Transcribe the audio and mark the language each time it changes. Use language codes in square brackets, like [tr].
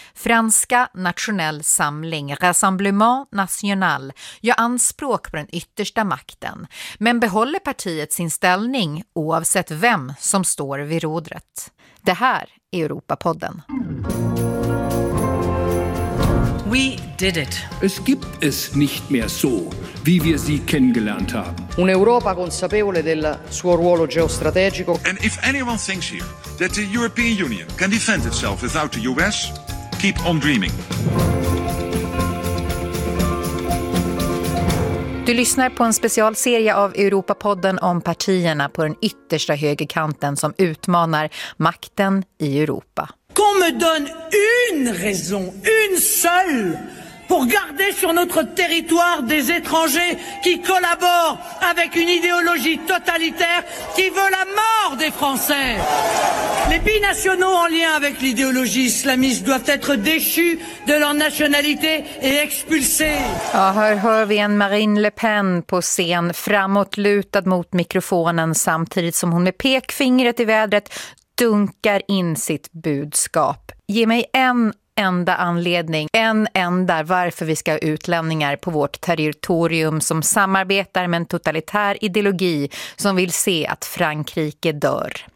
[sv] Franska nationell samling, Rassemblement National, gör anspråk på den yttersta makten. Men behåller partiet sin ställning oavsett vem som står vid rodret. Det här är Europapodden. [en] We did it. [de] Es gibt es nicht mehr so, wie wir sie kennengelernt haben. [it] Un'Europa consapevole del suo ruolo geostrategico. [en] And if anyone thinks here that the European Union can defend itself without the US, keep on dreaming. [sv] Du lyssnar på en specialserie av Europapodden om partierna på den yttersta högerkanten som utmanar makten i Europa. [fr] Qu'on me donne une raison, une seule, pour garder sur notre territoire des étrangers qui collaborent avec une idéologie totalitaire qui veut la mort des Français. Les binationaux en lien avec l'idéologie islamiste doivent être déchus de leur nationalité et expulsés. [sv] Ja, här hör vi en Marine Le Pen på scen, framåt lutad mot mikrofonen samtidigt som hon med pekfingret i vädret dunkar in sitt budskap. Ge mig en enda anledning, en enda varför vi ska ha utlänningar på vårt territorium som samarbetar med en totalitär ideologi som vill se att Frankrike dör.